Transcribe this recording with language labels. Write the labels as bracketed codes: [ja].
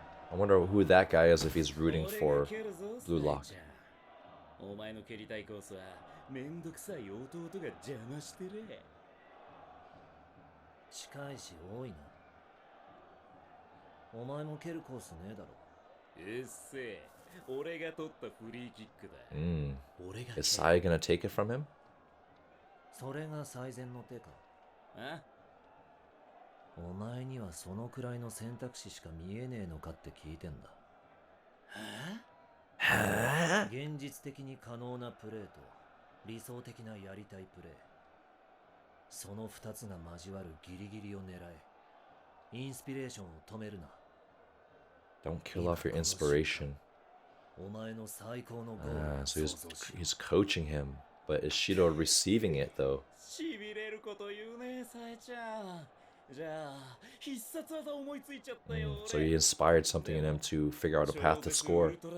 [en] I wonder who that guy is if he's rooting for Blue Lock. [ja] お前の蹴りたいコースはめんどくさい弟が邪魔してる。近いし多いな。お前も蹴るコースねえだろ。うっせえ。俺が取ったフリーキックだ。 [en] Is Sae gonna take it from him? [ja] それが最善の手か。あ？お前にはそのくらいの選択肢しか見えねえのかって聞いてんだ。現実的に可能なプレーと理想的なやりたいプレー、その2つが交わるギリギリを狙え。インスピレーションを止めるな。 [en] Don't kill off your inspiration. [ja] お前の最高のゴール。 [en] So he's coaching him, but is Shidou receiving it though? [ja] しびれること言うね、サエちゃん。じゃあ必殺技思いついちゃったよ。 [en] So he inspired something in him to figure out a path to score.